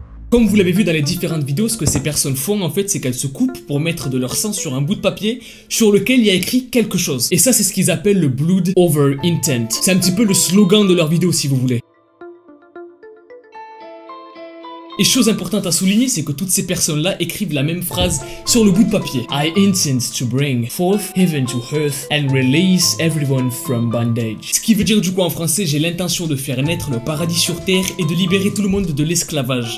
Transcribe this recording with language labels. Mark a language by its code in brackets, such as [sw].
[fr] Comme vous l'avez vu dans les différentes vidéos, ce que ces personnes font en fait, c'est qu'elles se coupent pour mettre de leur sang sur un bout de papier sur lequel il y a écrit quelque chose. Et ça, c'est ce qu'ils appellent le Blood Over Intent. C'est un petit peu le slogan de leur vidéo si vous voulez. Et chose importante à souligner, c'est que toutes ces personnes-là écrivent la même phrase sur le bout de papier. [en] I intend to bring forth heaven to earth and release everyone from bondage. [fr] Ce qui veut dire du coup en français, j'ai l'intention de faire naître le paradis sur terre et de libérer tout le monde de l'esclavage.